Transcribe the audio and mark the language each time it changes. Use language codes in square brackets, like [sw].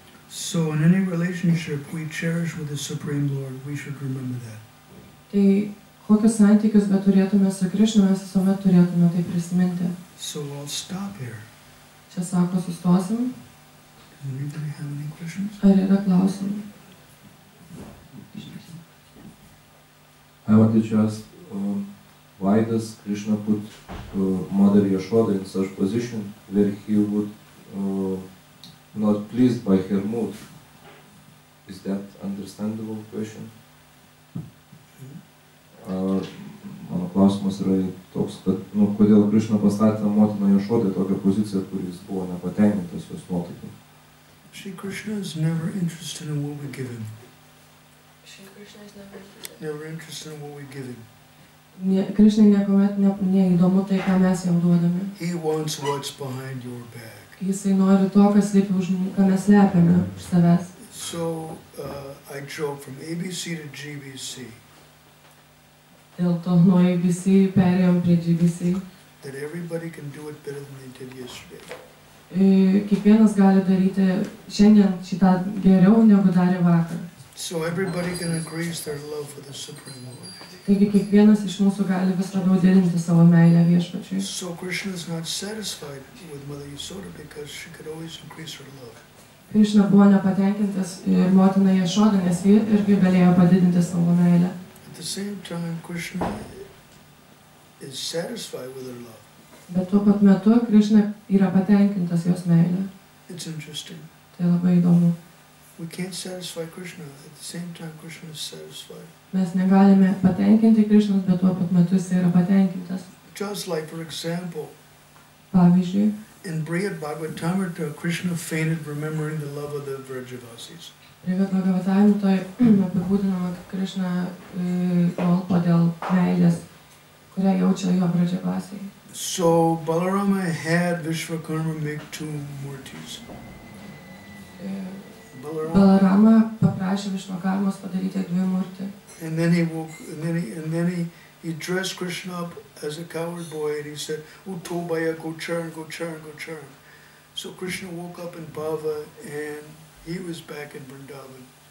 [en] So in any relationship we cherish with the Supreme Lord, we should remember that. [lt] Tai kokius santykius beturėtume su Krišna, mes visuomet turėtume tai prisiminti. [en] So I'll stop here. [lt] Čia sako, sustosim. [en] Does anybody have any questions? [lt] Ar yra klausimų? [en] I wanted to ask, why does Krishna put Mother Yashoda in such position where he would not pleased by her mood? Is that understandable question? [lt] Mano klausimas yra toks, kad kodėl Krishna pastatė motiną Jašodą į tokią poziciją, kuris buvo nepatenkintas jos nuotaikai. [en] Shri Krishna is never interested in what we give him. Never interested in what we give him. [lt] Krišnai niekuomet neįdomu tai, ką mes jam duodame. [en] He wants what's behind your back. [lt] Jisai nori to, kas slypi ką mes slepiame už savęs. [en] So I joke from ABC to GBC. [lt] Dėl to nuo ABC perėjom prie GBC. [en] That everybody can do it better than they did yesterday. [lt] Kiekvienas gali daryti šiandien šitą geriau negu darė vakar. [en] So everybody can increase their love for the Supreme Lord. [lt] Taigi kiekvienas iš mūsų gali vis labiau didinti savo meilę viešpačiui. [en] So Krishna is not satisfied with Mother Yasoda because she could always increase her love. [lt] Krišna buvo nepatenkintas ir motina Jašoda, nes ji irgi galėjo padidinti savo meilę. [en] At the same time, Krishna is satisfied with her love. [lt] Bet tuo pat metu Krišna yra patenkintas jos meilę. [en] It's interesting. [lt] Tai labai įdomu. [en] We can't satisfy Krishna. At the same time, Krishna is satisfied. [lt] Mes negalime patenkinti Krišnos, bet tuo pat metu jis yra patenkintas. [en] Just like, for example, [lt] Pavyzdžiui, [en] in Brihad Bhagavatamrita, Krishna fainted remembering the love of the Vrajavasis. [lt] Brihad Bhagavatamritoje apibūdinama, kad Krišna nualpo dėl meilės, kurią jaučia jo Vrajavasiai. [en] So Balarama had Vishvakarma make 2 murtis. [lt] Balarama paprašė Višvakarmos padaryti 2 murti. [en] And then he woke, and then he dressed Krishna up as a coward boy, and he said, "Utobaya, go churn, go churn, go churn." So Krishna woke up in Bhava, and he was back in Vrindavan.